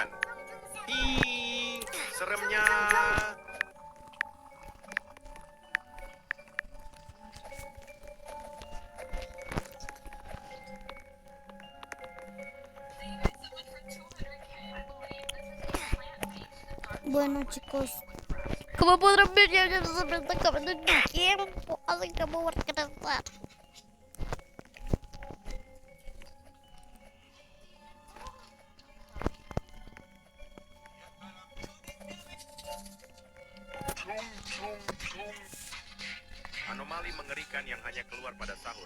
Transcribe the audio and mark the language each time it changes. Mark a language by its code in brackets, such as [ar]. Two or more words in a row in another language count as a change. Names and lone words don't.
[id] Ih, seremnya. [es] Bueno, chicos, como podrán ver, ya se me está acabando el tiempo, así que me voy a regresar. [id] Anomali mengerikan yang hanya keluar pada sahur.